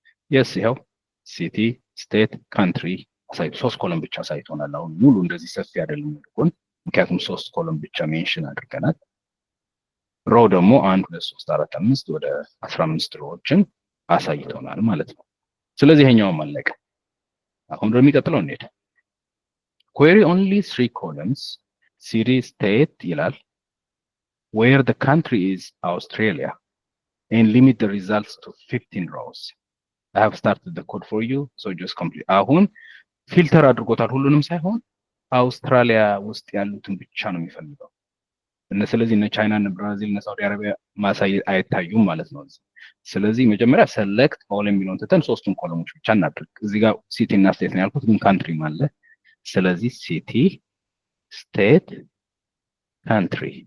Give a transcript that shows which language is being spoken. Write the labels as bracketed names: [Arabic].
[Amharic] yes ይሄው ሲቲ ስቴት ካንትሪ አሳይቶ 3 ኮለም ብቻ አሳይቶናል። አሁን ሙሉ እንደዚህ ሰፊ አይደለም ልኩን፣ ምክንያቱም 3 ኮለም ብቻ ሜንሽን አድርገናል። ሮ ደግሞ 1 2 3 4 5 ወደ 15 ሮዎችን አሳይቶናል ማለት ነው። ስለዚህ ይሄኛው አለቀ። አሁን ወደሚቀጥለው እንሄድ። [English] query only 3 columns city state ይላል where the country is Australia and limit the results to 15 rows. I have started the code for you so just complete. [Amharic] አሁን ፊልተር አድርጎታል ሁሉንም ሳይሆን አውስትራሊያ ውስጥ ያሉትን ብቻ ነው የሚፈልገው። ስለዚህ እነ ቻይና እና ብራዚል እና ሳውዲ አረቢያ ማሳየት አይታዩም ማለት ነው። ስለዚህ መጀመሪያ select all የሚለውን ትተን ሶስቱን ኮለሞች ብቻ እናድርግ። እዚህ ጋር ሲቲ እና ስቴት ነው ያልኩት፣ ግን ካንትሪ አለ። ስለዚህ ሲቲ ስቴት ካንትሪ